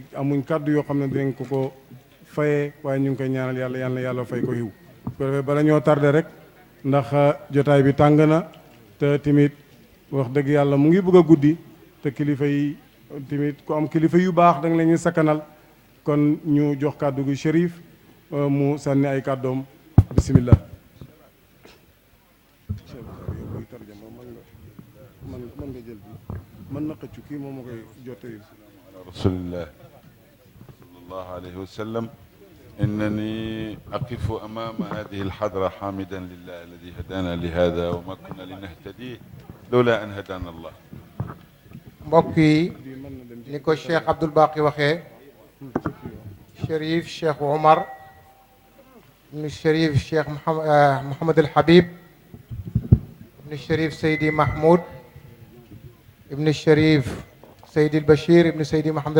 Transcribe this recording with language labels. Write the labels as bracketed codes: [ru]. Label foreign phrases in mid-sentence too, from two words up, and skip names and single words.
[wo] amuñ kàddu yoo xam ne dinañ ko fayee waaye ñu ngi koy ñaanal yàlla fay ko yiw ko defee bala ñoo tardé rek ndax jotaay bi tàng na te tamit wax dëgg yàlla mu ngi bëgg a guddi te kilifa yi tamit ku am kilifa yu baax da nga leen ñu sakkanal kon ñu jox kàddu gi Chérif mu sànni ay kàddoom bismillah mën nga jël bi mën na xëccu kii moom ma koy jottali [ar] رسول الله صلى الله عليه وسلم إنني أقف أمام هذه الحضرة حامدا لله الذي هدانا لهذا وما كنا لنهتدي لولا أن هدانا الله. [wo] mbokk yi ni ko Cheikh Abdoul Baqi waxee Chérif Cheikh Omar ibn Chérif Cheikh Mouhamad El Habib ibn Chérif Seydi Mahmoud ibn Chérif Seydi El Bachir ibn Seydi Mouhamad